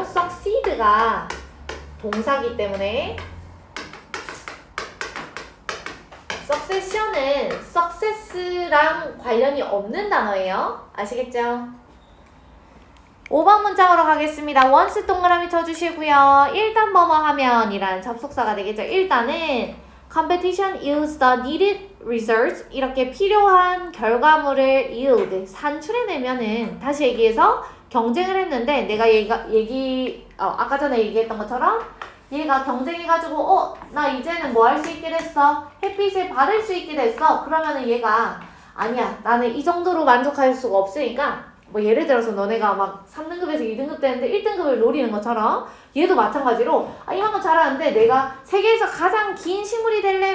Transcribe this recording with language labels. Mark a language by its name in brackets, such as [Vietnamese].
[Korean] succeed가 동사기 때문에 succession은 success랑 관련이 없는 단어예요. 아시겠죠? 5번 문장으로 가겠습니다. once 동그라미 쳐주시고요. 일단 뭐뭐 하면 이란 접속사가 되겠죠. 일단은 [English] competition yields the needed results. [Korean] 이렇게 필요한 결과물을 yield, 산출해내면은 다시 얘기해서 경쟁을 했는데 내가 아까 전에 얘기했던 것처럼 얘가 경쟁해가지고 나 이제는 뭐 할 수 있게 됐어? 햇빛을 받을 수 있게 됐어? 그러면은 얘가 아니야 나는 이 정도로 만족할 수가 없으니까 뭐 예를 들어서 너네가 막 3등급에서 2등급 되는데 1등급을 노리는 것처럼 얘도 마찬가지로 이만큼 잘하는데 내가 세계에서 가장 긴 식물이 될래?